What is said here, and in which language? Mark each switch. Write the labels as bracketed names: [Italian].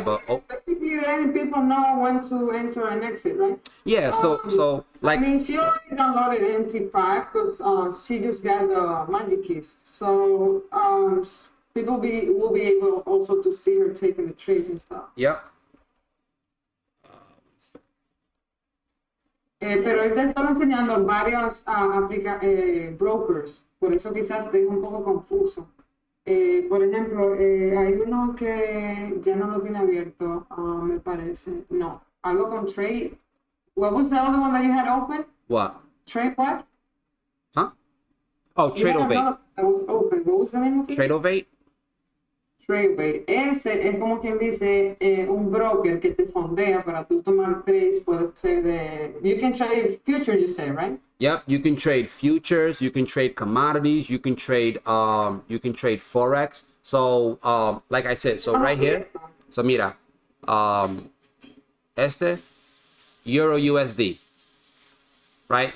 [English] basically letting people know when to enter and exit, right? Yeah, so like, I mean, she already downloaded MT5 because she just got the magic keys. So people will be able also to see her taking the trades and stuff. Yep. [Spanish] Pero él te estaba enseñando varios brokers, por eso quizás te es un poco confuso. Por ejemplo, hay uno que ya no lo tiene abierto, me parece. No, algo con Trade. [English] What was the other one that you had open? What? Trade what? Huh? Oh, Tradeovate. That was open. What was the name of it? Tradeovate? Tradeovate. [Spanish] Ese es como quien dice un broker que te fondea para tú tomar trades. Puede ser de... [English] You can trade futures, you say, right? Yep, you can trade futures, you can trade commodities, you can trade Forex. So like I said, so right here, so mira, Euro USD, right?